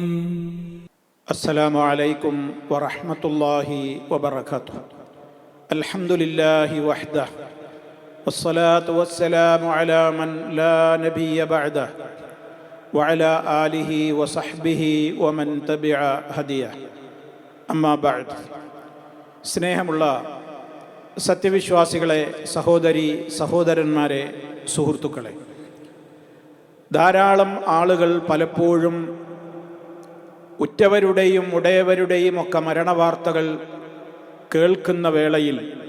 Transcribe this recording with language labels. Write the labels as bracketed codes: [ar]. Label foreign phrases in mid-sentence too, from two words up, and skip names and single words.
[ar] السلام عليكم ورحمة الله وبركاته. الحمد لله وحده والصلاة والسلام على من لا نبي بعده وعلى آله وصحبه ومن تبع هديه. أما بعد. [ml] സ്നേഹമുള്ള സത്യവിശ്വാസികളെ, സഹോദരി സഹോദരന്മാരെ, സുഹൃത്തുക്കളെ, ധാരാളം ആളുകൾ പലപ്പോഴും ഉറ്റവരുടെയും ഉടയവരുടെയും ഒക്കെ മരണവാർത്തകൾ കേൾക്കുന്ന വേളയിൽ